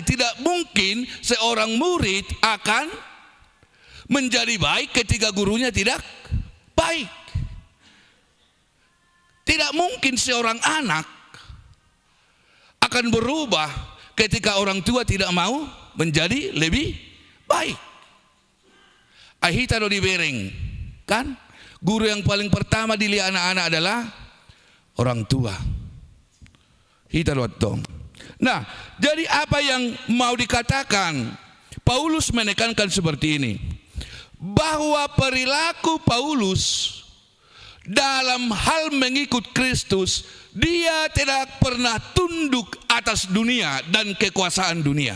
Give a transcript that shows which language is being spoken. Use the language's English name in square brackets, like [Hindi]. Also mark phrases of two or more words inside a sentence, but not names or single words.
[Indonesian] Tidak mungkin seorang murid akan menjadi baik ketika gurunya tidak baik. Tidak mungkin seorang anak akan berubah ketika orang tua tidak mau menjadi lebih baik. [Batak Toba] Ahita do dibereng, [Indonesian] kan? Guru yang paling pertama dilihat anak-anak adalah orang tua. [Batak Toba] Hita do atong. [Indonesian] Nah, jadi apa yang mau dikatakan? Paulus menekankan seperti ini, bahwa perilaku Paulus dalam hal mengikut Kristus dia tidak pernah tunduk atas dunia dan kekuasaan dunia.